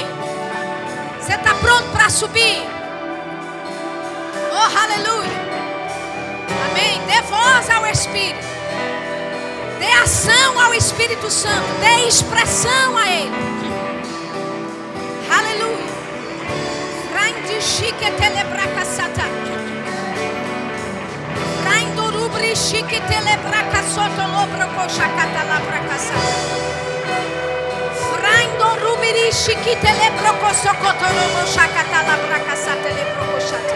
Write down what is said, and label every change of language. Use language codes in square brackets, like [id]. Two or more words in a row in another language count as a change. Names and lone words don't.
[pt] Você está pronto para subir? Oh, aleluia. Amém? Dê voz ao Espírito. Dê ação ao Espírito Santo. Dê expressão a Ele. Aleluia. Raindo chique telebraca sata. Raindo rubri chique telebraca sotolobro cochacata lá pra caçar. Raindo rubri chique telebro coçocotolobo chacata lá pra caçar telebro cochata.